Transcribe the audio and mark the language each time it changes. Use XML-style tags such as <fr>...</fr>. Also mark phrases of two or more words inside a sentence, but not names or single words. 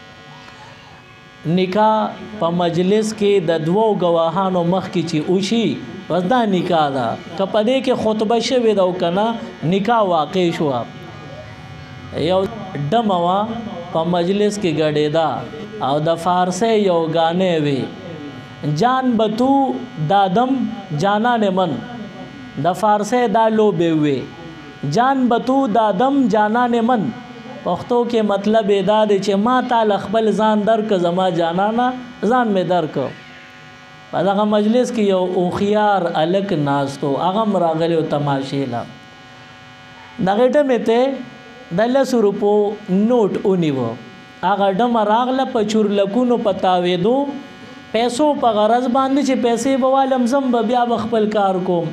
<ps>نکاح په مجلس کې د دوو ګواهانو مخکې چې وشي بس دا نکاح ده. که په دې کې خطبه شوې ده او که نه نکاح واقع شوه. یو ډمه وه په مجلس کې ګډېده او د فارسۍ یو ګانې وي</ps> <fa>جان بتو دادم جانان من</fa> <ps>د فارسۍ دا لوبې وي</ps> <fa>جان بتو دادم جانان من</fa> <ps>پښتو کې مطلب یې دا دی چې ما تا خپل ځان درک زما جانانا ځان مې درک. په دغه مجلس کې یو هوښیار هلک ناست و هغه هم راغلی و تماشې له دغې ډمې ته د 10 روپو نوټ ونیوه هغه ډمه راغله په چورلکونو په تاوېدو پیسو په غرض باندې چې پیسې به والم زم به بیا به خپل کار کوم.</ps>